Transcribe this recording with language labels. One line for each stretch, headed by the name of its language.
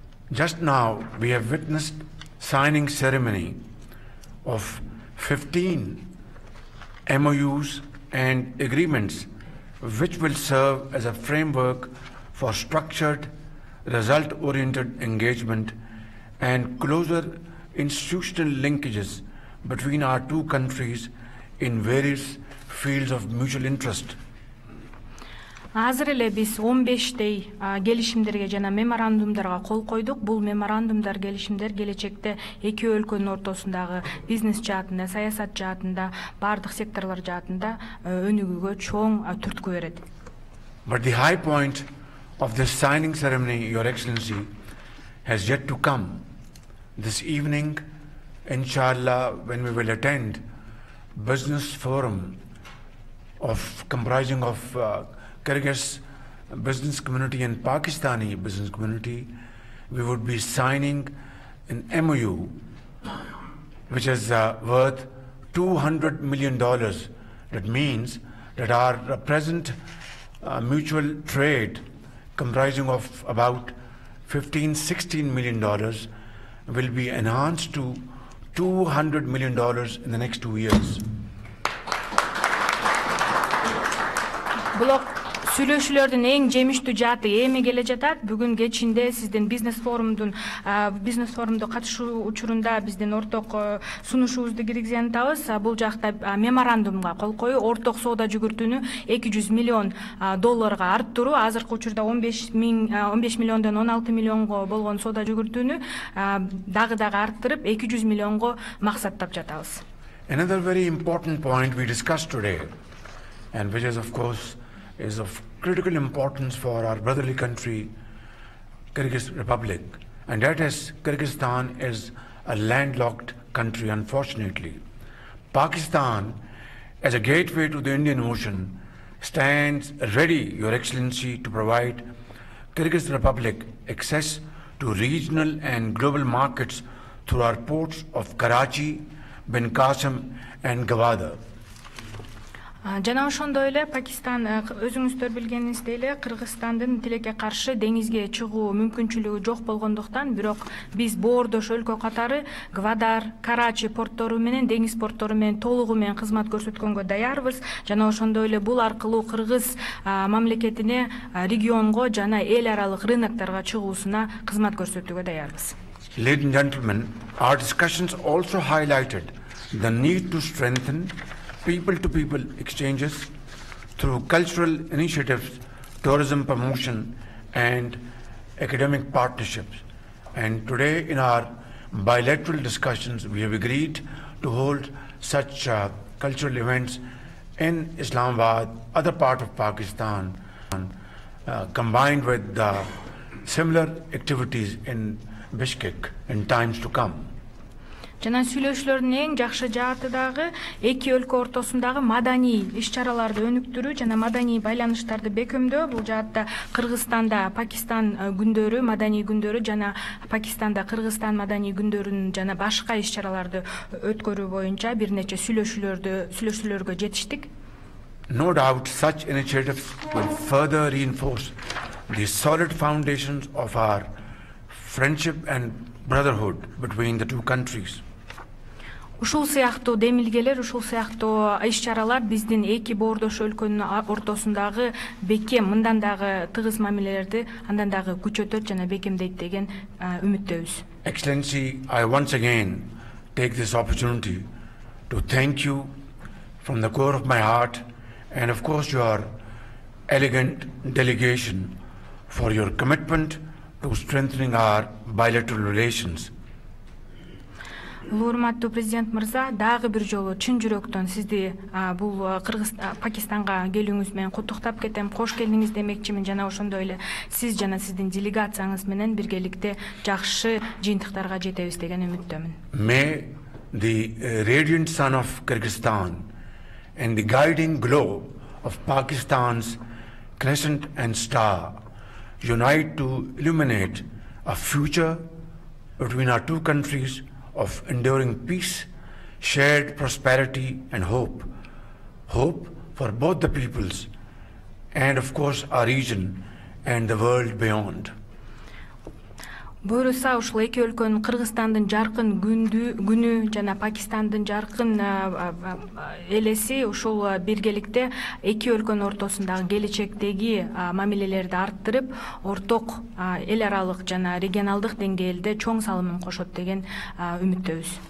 English: Just now we have witnessed signing ceremony of 15 MOUs and agreements which will serve as a framework for structured, result-oriented engagement and closer institutional linkages between our two countries in various fields of mutual interest.
Kyrgyz: Азыр эле биз 15 келишимдерге жана меморандумдарга кол койдук. Бул меморандумдар, келишимдер келечекте эки өлкөнүн ортосундагы бизнес жаатында, саясат жаатында, бардык секторлор жаатында өнүгүүгө чоң түрткү берет.
English: But the high point of this signing ceremony, Your Excellency, has yet to come. This evening, inshallah, when we will attend business forum comprising of Kyrgyz business community and Pakistani business community, we would be signing an MOU which is worth $200 million. That means that our present mutual trade comprising of about $15–16 million will be enhanced to $200 million in the next 2 years.
Kyrgyz: Сүйлөшүүлөрдүн эң жемиштүү жааты эми келе жатат. Бүгүн кечинде сиздин бизнес форумду катышуу учурунда биздин орток сунушубузду киргизген атабыз. Бул жакта меморандумга кол коюу, орток соода жүгүртүүнү $200 миллион арттыруу, азыркы учурда 15 миллиондон 16 миллионго болгон соода жүгүртүүнү дагы арттырып 200 миллионго максаттап жатабыз.
English: Another very important point we discussed today, and which is of course is of critical importance for our brotherly country, Kyrgyz Republic, and that is Kyrgyzstan is a landlocked country, unfortunately. Pakistan, as a gateway to the Indian Ocean, stands ready, Your Excellency, to provide Kyrgyz Republic access to regional and global markets through our ports of Karachi, Bin Qasim and Gwadar.
Kyrgyz: Жана ошондой эле Пакистан, өзүңүздөр билгениңиздей эле, Кыргызстандын тилекке каршы деңизге чыгуу мүмкүнчүлүгү жок болгондуктан, бирок биз боордош өлкө катары Гвадар, Карачи порттору менен, деңиз порттору менен толугу менен кызмат көрсөткөнгө даярбыз. Жана ошондой эле бул аркылуу Кыргыз мамлекетине, регионго жана эл аралык рыноктарга чыгуусуна кызмат көрсөтүүгө даярбыз.
English: Ladies and gentlemen, our discussions also highlighted the need to strengthen people-to-people exchanges through cultural initiatives, tourism promotion, and academic partnerships. And today in our bilateral discussions, we have agreed to hold such cultural events in Islamabad, other part of Pakistan, combined with similar activities in Bishkek in times to come.
Kyrgyz: Жана сүйлөшүүлөрдүн эң жакшы жааты дагы эки өлкө ортосундагы маданий иш-чараларды өнүктүрүү жана маданий байланыштарды бекемдөө. Бул жаатта Кыргызстанда Пакистан күндөрү, маданий күндөрү жана Пакистанда Кыргызстан маданий күндөрүн жана башка иш-чараларды өткөрүү боюнча бир нече сүйлөшүүлөргө жетиштик.
English: No doubt such initiatives will further reinforce the solid foundations of our friendship and brotherhood between the two countries.
Kyrgyz: Ушул сыяктуу демилгелер, ушул сыяктуу иш-чаралар биздин эки боордош өлкөнүн ортосундагы бекем, мындан дагы тыгыз мамилелерди андан дагы күчөтөт жана бекемдейт деген үмүттөбүз.
English: Excellency, I once again take this opportunity to thank you from the core of my heart and of course your elegant delegation for your commitment to strengthening our bilateral relations.
Kyrgyz: Урматтуу президент мырза, дагы бир жолу чын жүрөктөн сизди бул Пакистанга келүүңүз менен куттуктап кетем, кош келдиңиз демекчимин. Жана ошондой эле сиз жана сиздин делегацияңыз менен биргеликте жакшы жыйынтыктарга жетебиз деген үмүттөмүн.
English: May the radiant sun of Kyrgyzstan and the guiding glow of Pakistan's crescent and star unite to illuminate a future between our two countries of enduring peace, shared prosperity and hope. Hope for both the peoples and of course our region and the world beyond.
Kyrgyz: Буюрса ушул эки өлкөнүн Кыргызстандын жаркын күнү жана Пакистандын жаркын элеси ушул биргеликте эки өлкөнүн ортосундагы келечектеги мамилелерди арттырып, орток эл аралык жана регионалдык деңгээлде чоң салымын кошот деген үмүттөбүз.